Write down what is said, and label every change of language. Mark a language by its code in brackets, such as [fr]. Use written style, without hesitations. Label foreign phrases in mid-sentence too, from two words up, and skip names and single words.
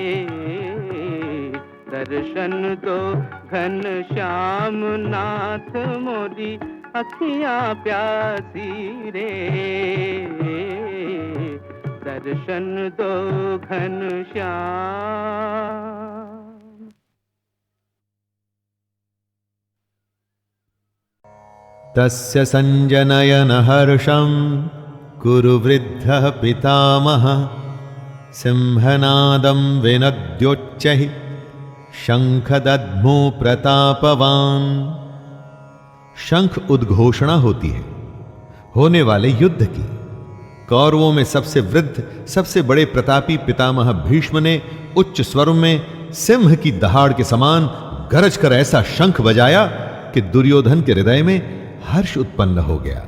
[hi] दर्शन दो घन श्याम नाथ मोरी अखियाँ प्यासी रे। दर्शन दो घन श्याम। [sa] तस्य संजनयन हर्षं कुरु वृद्धः पितामहः। सिंहनादं विनद्योच्चैः शंखदध्मु प्रतापवान। [hi] शंख उद्घोषणा होती है होने वाले युद्ध की। कौरवों में सबसे वृद्ध, सबसे बड़े प्रतापी पितामह भीष्म ने उच्च स्वर में सिंह की दहाड़ के समान गरज कर ऐसा शंख बजाया कि दुर्योधन के हृदय में हर्ष उत्पन्न हो गया।